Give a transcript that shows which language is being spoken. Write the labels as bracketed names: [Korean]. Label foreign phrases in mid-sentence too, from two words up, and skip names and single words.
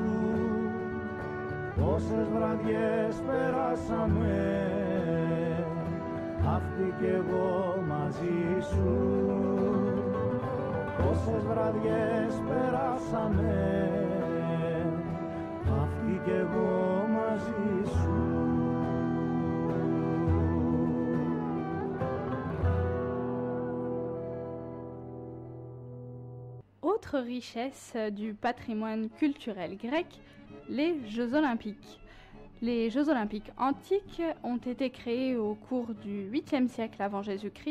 [Greek] πόσες βραδιές περάσαμε αυτή κι εγώ μαζί σου. Πόσες βραδιές περάσαμε αυτή κι εγώ μαζί σου. [French] Autre richesse du patrimoine culturel grec, les Jeux Olympiques. Les Jeux Olympiques antiques ont été créés au cours du 8e siècle avant Jésus-Christ.